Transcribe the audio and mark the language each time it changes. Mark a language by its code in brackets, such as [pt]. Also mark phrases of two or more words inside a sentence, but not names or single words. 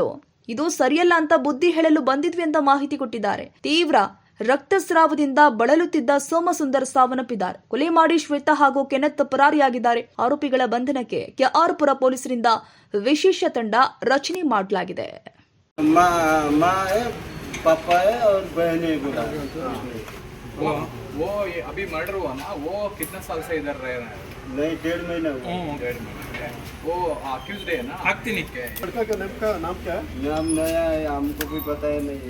[kn] ಇದು ಸರಿಯಲ್ಲ ಅಂತ ಬುದ್ಧಿ ಹೇಳಲು ಬಂದಿದ್ವಿ ಅಂತ ಮಾಹಿತಿ ಕೊಟ್ಟಿದ್ದಾರೆ. ತೀವ್ರ ರಕ್ತಸ್ರಾವದಿಂದ ಬಳಲುತ್ತಿದ್ದ ಸೋಮಸುಂದರ್ ಸಾವನ್ನಪ್ಪಿದ್ದಾರೆ. ಕೊಲೆ ಮಾಡಿ ಶ್ವೇತಾ ಹಾಗೂ ಕೆನತ್ ಪರಾರಿಯಾಗಿದ್ದಾರೆ. ಆರೋಪಿಗಳ ಬಂಧನಕ್ಕೆ ಕೆಆರ್ಪುರ ಪೊಲೀಸರಿಂದ ವಿಶೇಷ ತಂಡ ರಚನೆ ಮಾಡಲಾಗಿದೆ. [hi] पापा है और बहन है बोला। वो ये अभी मर्डर हुआ ना, वो कितना साल से इधर रह रहे हैं? नहीं 1.5 महीना हुआ। 1.5 महीना। वो अक्यूज्ड है ना? लड़का का नाम क्या है? नाम नया है, हमको भी पता है नहीं।